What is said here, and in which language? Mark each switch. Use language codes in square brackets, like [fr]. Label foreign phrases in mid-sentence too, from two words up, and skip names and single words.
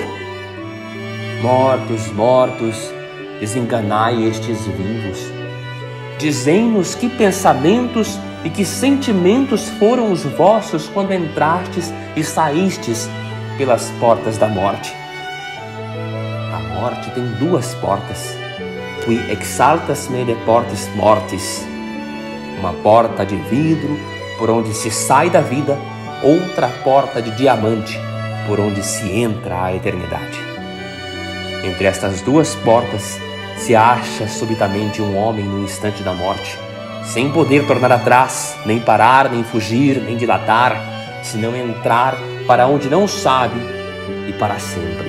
[pt] Mortos, mortos, desenganai estes vivos. Dizei-nos que pensamentos e que sentimentos foram os vossos quando entrastes e saístes pelas portas da morte. A morte tem 2 portas. [la] Qui exaltas me de portis mortis. [pt] Uma porta de vidro, por onde se sai da vida, outra porta de diamante, por onde se entra a eternidade. Entre estas 2 portas se acha subitamente um homem no instante da morte, sem poder tornar atrás, nem parar, nem fugir, nem dilatar, senão entrar para onde não sabe e para sempre.